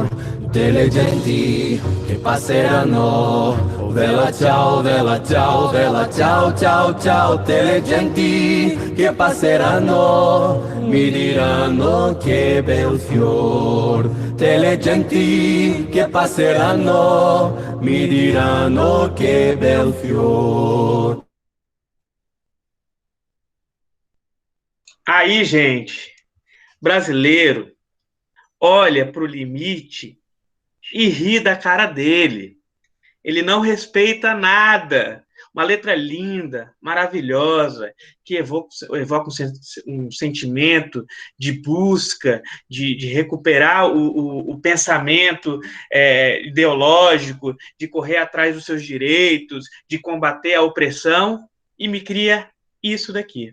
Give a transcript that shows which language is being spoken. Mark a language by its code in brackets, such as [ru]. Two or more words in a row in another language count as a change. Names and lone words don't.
[it] Tutte le genti che passeranno, bella ciao, ciao, ciao, ciao, tutte le genti che passeranno mi diranno che bel fior. Tutte le genti che passeranno mi diranno che bel fior. [pt] Aí, gente, brasileiro olha para o limite e ri da cara dele. Ele não respeita nada. Uma letra linda, maravilhosa, que evoca um sentimento de busca, de recuperar o pensamento ideológico, de correr atrás dos seus direitos, de combater a opressão, e me cria isso daqui.